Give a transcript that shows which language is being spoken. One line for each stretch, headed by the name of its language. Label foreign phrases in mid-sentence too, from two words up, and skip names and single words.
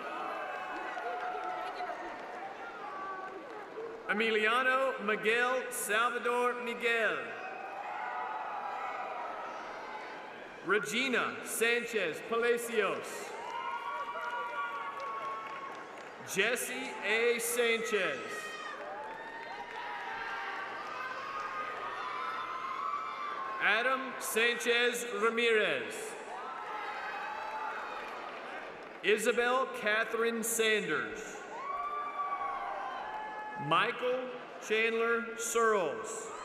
English: Emiliano Miguel Salvador Miguel. Regina Sanchez Palacios. Jesse A. Sanchez. Adam Sanchez Ramirez. Isabel Catherine Sanders. Michael Chandler Searles.